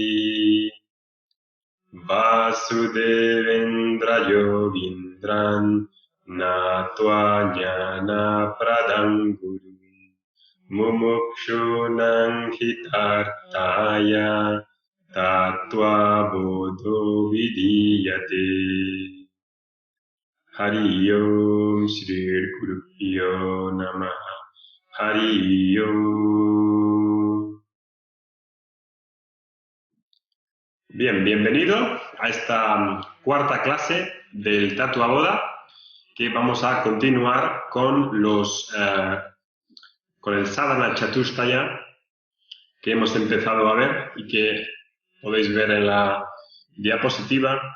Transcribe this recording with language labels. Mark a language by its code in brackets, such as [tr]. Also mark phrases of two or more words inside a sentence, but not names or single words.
[sa] वासुदेवेन्द्र योगीन्द्रं नत्वा ज्ञान प्रदं गुरुम् मुमुक्षूणां हितार्थाय तत्त्व बोधोऽभिधीयते. हरि ॐ श्री गुरुभ्यो नमः. हरि ॐ. [es] Bien, bienvenido a esta cuarta clase del Tattva Boda, que vamos a continuar con con el Sadhana Chatushtaya que hemos empezado a ver y que podéis ver en la diapositiva.